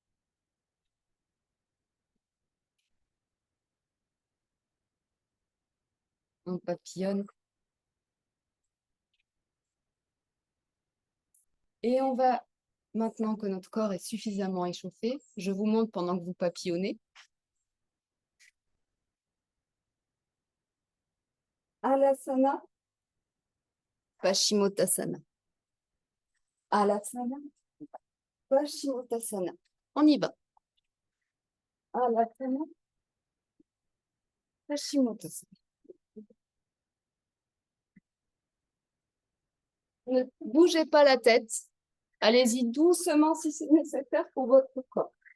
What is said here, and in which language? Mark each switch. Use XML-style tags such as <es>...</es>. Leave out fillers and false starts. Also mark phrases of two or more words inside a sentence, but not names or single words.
<fr>On papillonne. Et on va, maintenant que notre corps est suffisamment échauffé, je vous montre pendant que vous papillonnez. Alasana, Paschimottanasana. Alasana, Paschimottanasana. On y va. Alasana, Paschimottanasana. Ne bougez pas la tête. Allez-y doucement si c'est nécessaire pour votre corps.</fr>